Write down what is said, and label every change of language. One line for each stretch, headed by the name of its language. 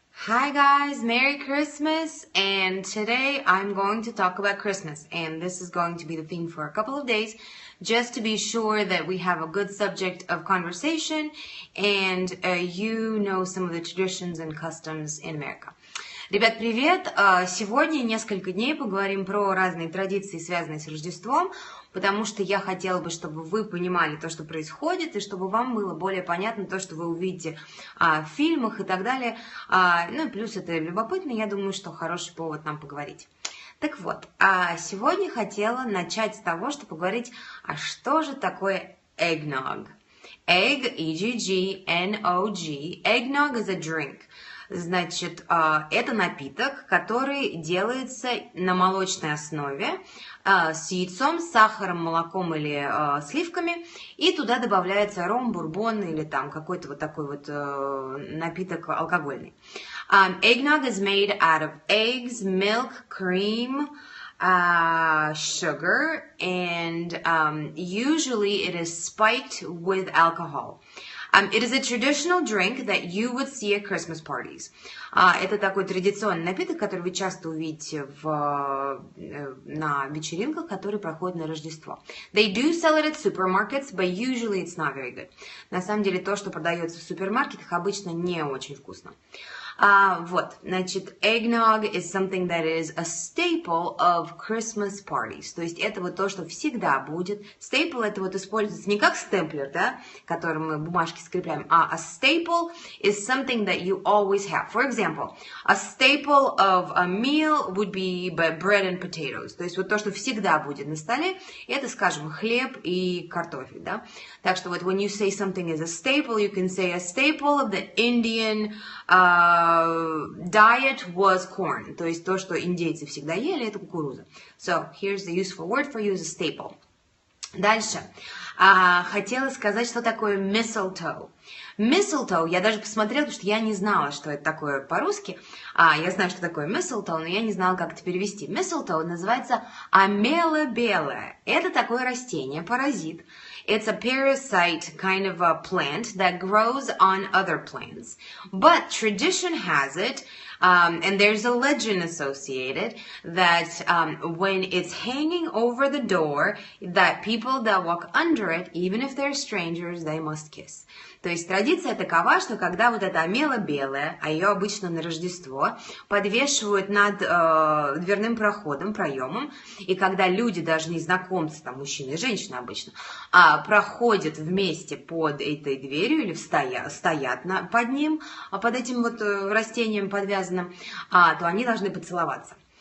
English: Hi guys, Merry Christmas, and today I'm going to talk about Christmas, and this is going to be the theme for a couple of days, just to be sure that we have a good subject of conversation and you know some of the traditions and customs in America.
Russian: Ребят, привет! Сегодня несколько дней поговорим про разные традиции, связанные с Рождеством, потому что я хотела бы, чтобы вы понимали то, что происходит, и чтобы вам было более понятно то, что вы увидите в фильмах и так далее. Ну и плюс это любопытно, я думаю, что хороший повод нам поговорить. Так вот, сегодня хотела начать с того, что поговорить, а что же такое eggnog?
English: Egg, E-G-G-N-O-G. Eggnog is a drink.
Russian: Значит, это напиток, который делается на молочной основе с яйцом, с сахаром, молоком или сливками, и туда добавляется ром, бурбон или там какой-то вот такой вот напиток алкогольный.
English: Eggnog is made out of eggs, milk, cream, sugar, and usually it is spiked with alcohol. It is a traditional drink that you would see at Christmas parties.
Russian: Это такой традиционный напиток, который вы часто увидите на вечеринках, которые проходят на Рождество.
English: They do sell it at supermarkets, but usually it's not very good.
Russian: На самом деле то, что продается в супермаркетах, обычно не очень вкусно. Вот, значит,
English: eggnog is something that is a staple of Christmas parties.
Russian: То есть это вот то, что всегда будет. Staple это вот используется не как стемплер, да, которым мы бумажки скрепляем, а
English: a staple is something that you always have. For example, a staple of a meal would be bread and potatoes.
Russian: То есть вот то, что всегда будет на столе, это, скажем, хлеб и картофель, да. Так что вот
English: when you say something is a staple, you can say a staple of the Indian diet was corn.
Russian: То есть то, что индейцы всегда ели, это кукуруза.
English: So, here's the useful word for you is a staple.
Russian: Дальше. Хотела сказать, что такое mistletoe. Mistletoe, я даже посмотрела, потому что я не знала, что это такое по-русски. Я знаю, что такое mistletoe, но я не знала, как это перевести. Mistletoe называется амела белая. Это такое растение, паразит.
English: It's a parasite kind of a plant that grows on other plants. But tradition has it, and there's a legend associated that when it's hanging over the door, that people that walk under it, even if they're strangers, they must kiss.
Russian: То есть традиция такова, что когда вот эта амела белая, а ее обычно на Рождество, подвешивают над дверным проемом, и когда люди, даже незнакомцы, там мужчины и женщины обычно, проходят вместе под этой дверью или стоят под ним, под этим вот растением подвязанным, то они должны поцеловаться.